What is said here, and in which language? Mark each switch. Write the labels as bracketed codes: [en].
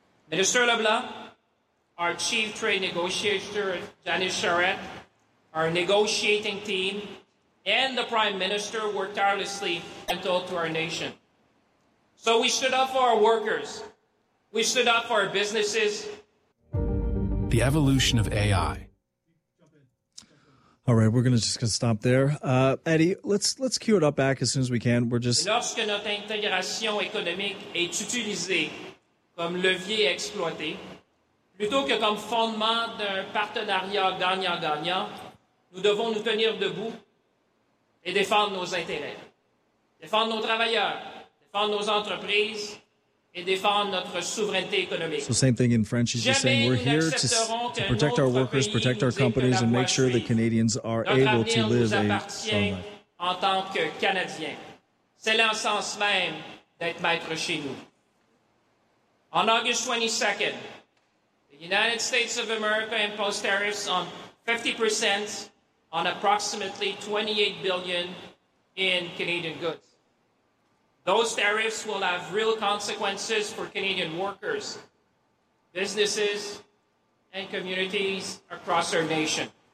[en] Minister LeBlanc, our chief trade negotiator, Janice Charette, our negotiating team, and the Prime Minister were tirelessly mental to our nation. So we stood up for our workers. We stood up for our businesses. The evolution of AI. All right, we're going to just gonna stop there. Eddie, let's cue it up back as soon as we can. We're just... [fr] Lorsque notre intégration économique est utilisée comme levier exploité, plutôt que comme fondement d'un partenariat gagnant-gagnant, nous devons nous tenir debout et défendre nos intérêts. Défendre nos travailleurs, défendre nos entreprises et défendre notre souveraineté économique. [en] So same thing in French, he's just saying we're here to protect our workers, protect our companies and make sure the Canadians are able to live a sound life. [fr] En tant que Canadiens, c'est l'essence même d'être maître chez nous. [en] On August 22nd, the United States of America imposed tariffs on 50% on approximately $28 billion in Canadian goods. Those tariffs will have real consequences for Canadian workers, businesses, and communities across our nation.